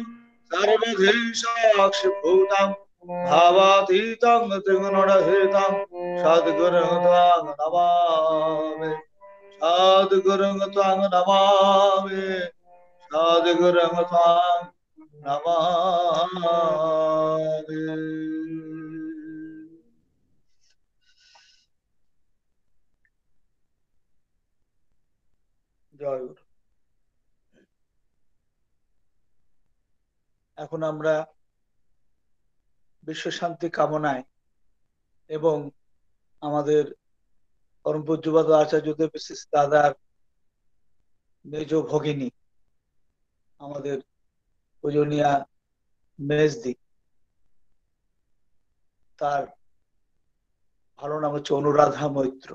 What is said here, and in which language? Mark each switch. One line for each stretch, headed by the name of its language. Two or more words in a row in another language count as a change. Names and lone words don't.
Sanskrit: सर्वधी साक्षिभूतं भावातीतं त्रिगुणरहितं सद्गुरुं त्वां नमामि सद्गुरुं त्वां नमामि सद्गुरुं त्वां नमामि
Bangla: জয় গুরু। এখন আমরা বিশ্ব শান্তি কামনায় এবং আমাদের পরম পূজ্যপাদ আচার্যদেব বিশেষ দাদার মেজ ভগিনী আমাদের পূজনীয়া মেজদি, তার ভালো নাম হচ্ছে অনুরাধা মৈত্র।